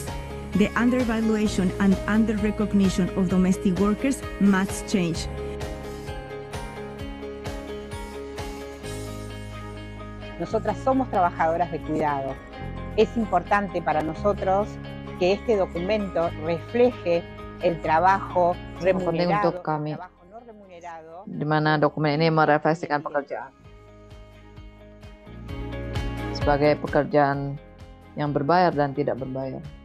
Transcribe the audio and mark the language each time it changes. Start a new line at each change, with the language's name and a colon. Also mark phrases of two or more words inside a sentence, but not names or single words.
English: The undervaluation and under-recognition of domestic workers must change.
Spanish: Nosotras somos trabajadoras de cuidado. Es importante para nosotros que este documento refleje el trabajo remunerado,
Indonesian: untuk kami,
Spanish: el trabajo no remunerado,
Indonesian: di mana dokumen ini merefleksikan pekerjaan sebagai pekerjaan yang berbayar dan tidak berbayar.